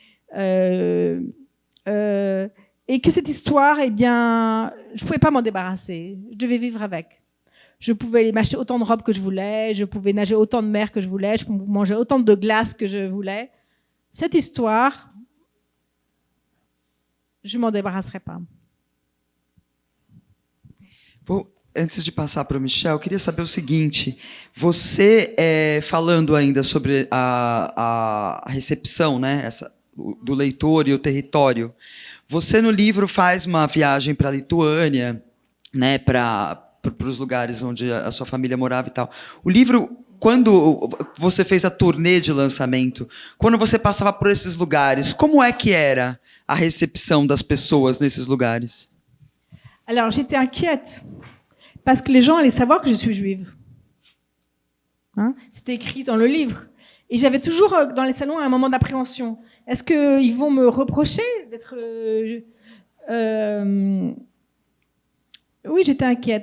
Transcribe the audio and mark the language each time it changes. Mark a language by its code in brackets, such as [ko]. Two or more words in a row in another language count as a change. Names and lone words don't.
[fr] Et que cette histoire, eh bien, je ne pouvais pas m'en débarrasser. Je devais vivre avec. Je pouvais m'acheter autant de robes que je voulais, je pouvais nager autant de mer que je voulais, je pouvais manger autant de glace que je voulais. Cette histoire, je m'en débarrasserai pas. [pt] Antes de passar para o Michel, eu queria saber o seguinte: você, falando ainda sobre a recepção, né, do leitor e o território, você no livro faz uma viagem para a Lituânia, né, para os lugares onde a sua família morava e tal. O livro, quando você fez a turnê de lançamento, quando você passava por esses lugares, como é que era a recepção das pessoas nesses lugares? [fr] Alors, j'étais inquiète, parce que les gens allaient savoir que je suis juive. Hein? C'était écrit dans le livre. Et j'avais toujours, dans les salons, un moment d'appréhension. Est-ce qu'ils vont me reprocher d'être... Oui, j'étais inquiète.